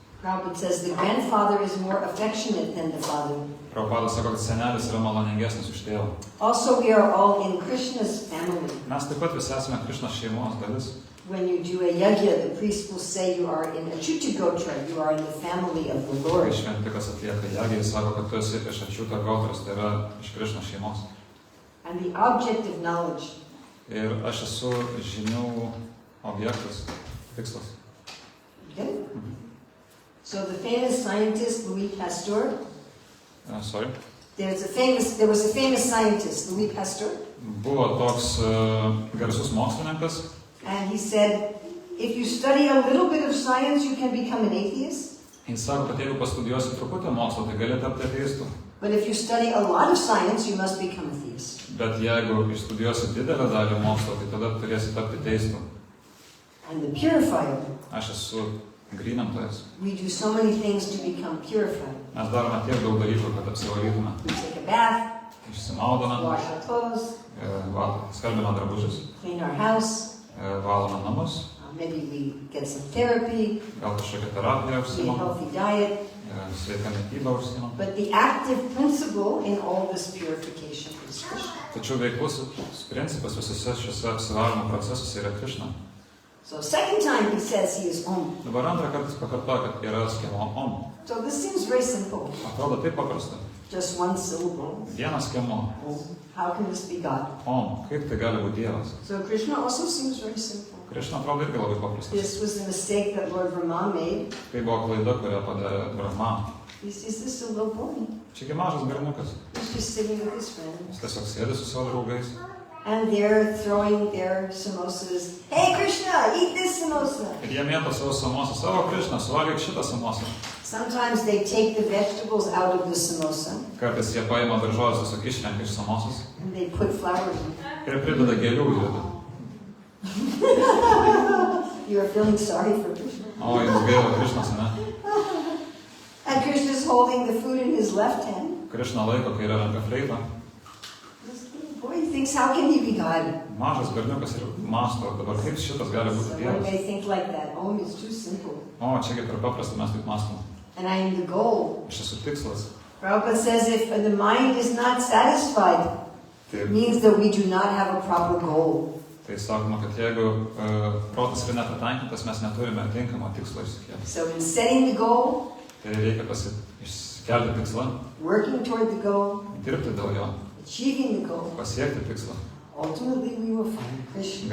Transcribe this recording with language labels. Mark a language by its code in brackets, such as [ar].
[en] Prabhupada says the grandfather is more affectionate than the father. [lt] Prabhupada sako, kad senelis yra maloningesnis už tėvą. [en] Also, we are all in Krishna's family. [lt] Mes taip pat visi esame Krishnos šeimos dalis. [en] When you do a yajna, the priest will say you are in Achyuta Gotra, you are in the family of the [lt] Kai [en] Lord. [lt] šventikas atlieka jagį, jis sako, kad tu esi iš Achyuta Gotros, tai yra iš Krishnos šeimos. [en] And the object of knowledge. [lt] Ir aš esu žinių objektas, tikslas. [en] Okay? So the famous scientist Louis Pasteur, Sorry. there was a famous scientist, Louis Pasteur, [lt] Buvo toks garsus mokslininkas, [en] and he said, if you study a little bit of science, you can become an atheist. [lt] jis sako, kad jeigu pastudijuosi truputį mokslo, tai gali tapti ateistu. [en] But if you study a lot of science, you must become a theist. [lt] Bet jeigu išstudijuosi didelę dalį mokslo, tai tada turėsi tapti teistu. [en] And the purifier, [lt] Aš esu grynintojas. [en] we do so many things to become purified. [lt] Mes darome tiek daug dalykų, kad apsivalytume. [en] We take a bath, [lt] Išsimaudome, [en] wash our clothes, [lt] skalbime drabužius, [en] clean our house, [lt] valome namus, [en] maybe we get some therapy, [lt] gal kažkokią terapiją [en] eat a [lt] užsimam, [en] healthy diet. [lt] sveiką mitybą užsimam. [en] But the active principle in all this purification is Krishna. [lt] Tačiau veiklus principas visose šiuose apsivalymo procesuose yra Krishna. [en] So second time he says he is Om. [lt] Dabar antrą kartą pakartoja, kad yra skemo Om. [en] So this seems very simple. [lt] Atrodo taip paprasta. [en] Just one syllable. [lt] Vienas skemo [en] Om. How can this be God? Om. [lt] Kaip tai gali būti Dievas? [en] So Krishna also seems very simple. [lt] Krishna atrodo irgi labai paprastas. [en] This was the mistake that Lord Brahma made. [lt] Tai buvo klaida, kurią padarė Brahma. [en] Is this a little boy? [lt] Čiagi mažas berniukas. [en] He's just sitting with his friends. [lt] Jis tiesiog sėdi su savo draugais. [en] And they're throwing their samosas. Hey Krishna, eat this samosa. [lt] Ir jie mėto savo samosą. Savo Krishna, suvalgyk šitą samosą. [en] Sometimes they take the vegetables out of the samosa [lt] Kartais jie paima daržovės, tiesiog išrenka iš samosos. [en] and they put flowers in. [lt] Ir prideda gėlių į vidų. [en] You are feeling sorry for Krishna. [lt] O, jums gaila Krishnas, ne? [en] And Krishna's holding the food in his left hand. [lt] Krishna laiko kairę ranką fleitą. [en] This little boy thinks, how can he be God? [lt] Mažas berniukas ir mąsto, dabar kaip šitas gali būti [en] Someone [lt] Dievas. [en] may think like that. Om is too simple. [lt] O, čiagi per paprasta mes taip mąstom. [en] And I am the goal. [lt] Aš esu tikslas. [en] Prabhupada says if the mind is not satisfied, [lt] Tai, [en] it means that we do not have a proper goal. [lt] tai sakoma, kad jeigu protas yra nepatenkintas, mes neturime tinkamo tikslo išsikelti. [en] So in setting the goal, [lt] Tai reikia išsikelti tikslą, [en] working toward the goal, [lt] dirbti dėl jo, [en] achieving the goal, [lt] pasiekti tikslą. [en] ultimately we will find Krishna.